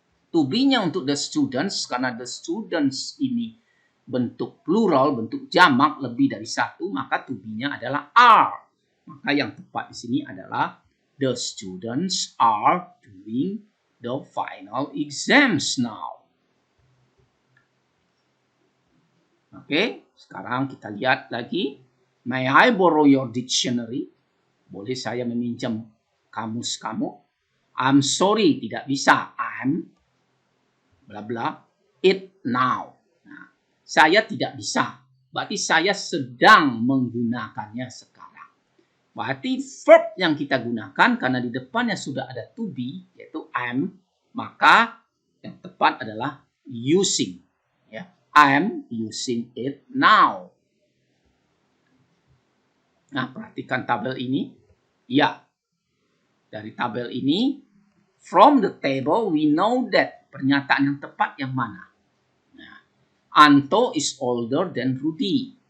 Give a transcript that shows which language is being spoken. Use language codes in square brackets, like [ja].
[id] To be-nya untuk the students, karena the students ini bentuk plural, bentuk jamak lebih dari satu, maka to be-nya adalah are. Maka yang tepat di sini adalah [en] the students are doing the final exams now. [id] Oke, sekarang kita lihat lagi. [en] May I borrow your dictionary? [id] Boleh saya meminjam kamus kamu? [en] I'm sorry, [id] tidak bisa. [en] I'm bla bla it now. [id] Nah, saya tidak bisa. Berarti saya sedang menggunakannya sekarang. Berarti verb yang kita gunakan karena di depannya sudah ada to be yaitu am, maka yang tepat adalah using. [en] Ya, I'm using it now. [id] Nah, perhatikan tabel ini. Ya, dari tabel ini, [en] from the table we know that. [id] Pernyataan yang tepat yang mana? [en] Nah, Anto is older than Rudy.